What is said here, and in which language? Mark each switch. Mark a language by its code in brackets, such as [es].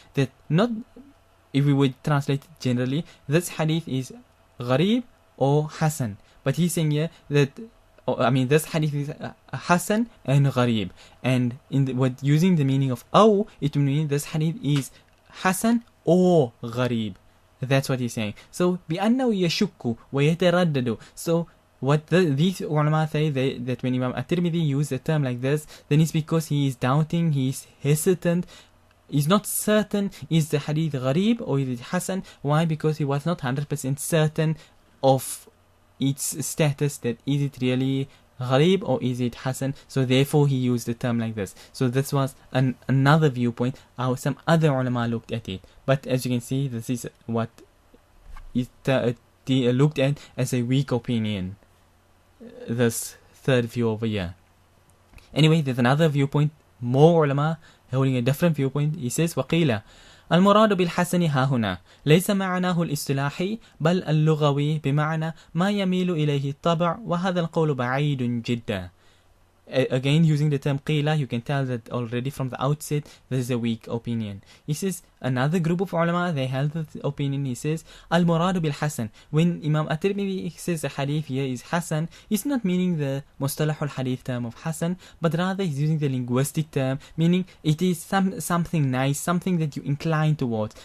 [en] That not, if we would translate it generally, this hadith is غريب or hasan. But he's saying here that, this hadith is hasan and غريب. And using the meaning of أو, it will mean this hadith is hasan or غريب. That's what he's saying. [ar] So, بأنه يشك ويتردد. [en] So, what these ulama say, that when Imam at-Tirmidhi used a term like this, then it's because he is doubting, he is hesitant, he's not certain, is the hadith gharib or is it hasan? Why? Because he was not 100% certain of its status, that is it really gharib or is it hasan? So therefore he used the term like this. So this was another viewpoint how some other ulama looked at it. But as you can see, this is what is looked at as a weak opinion, this third view over here. Anyway, there's another viewpoint, more ulama holding a different viewpoint. He says [ar] وقيل المراد بالحسن ها هنا ليس معناه الاصطلاحي بل اللغوي بمعنى ما يميل إليه الطبع وهذا القول بعيد جدا. [en] Again, using the term qila, you can tell that already from the outset this is a weak opinion. He says another group of ulama, they held the opinion. He says [ar] al-muradu bil-hasan. [en] When Imam at-Tirmidhi says the hadith here is hasan, he's not meaning the Mustalahul Hadeeth term of hasan, but rather he's using the linguistic term, meaning it is something nice, something that you incline towards.